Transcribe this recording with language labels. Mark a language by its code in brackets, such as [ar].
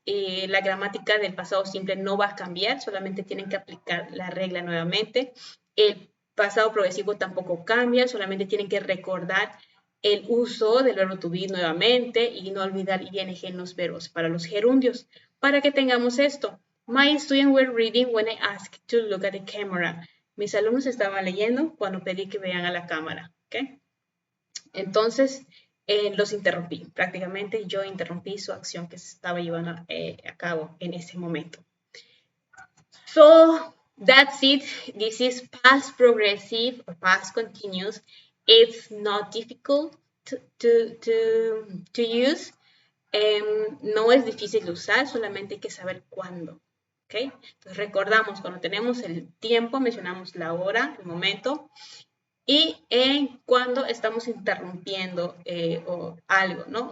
[es] La gramática del pasado simple no va a cambiar, solamente tienen que aplicar la regla nuevamente. El pasado progresivo tampoco cambia, solamente tienen que recordar el uso del verbo to be nuevamente y no olvidar ing en los verbos para los gerundios. Para que tengamos esto, [en] my students were reading when I asked to look at the camera. [es] Mis alumnos estaban leyendo cuando pedí que vean a la cámara. ¿Okay? Entonces, los interrumpí. Prácticamente yo interrumpí su acción que se estaba llevando a cabo en ese momento. [en] So, that's it. This is past progressive or past continuous. It's not difficult to use. [es] No es difícil de usar, solamente hay que saber cuándo. ¿Okay? Entonces, recordamos, cuando tenemos el tiempo, mencionamos la hora, el momento, y cuando estamos interrumpiendo o algo, ¿no?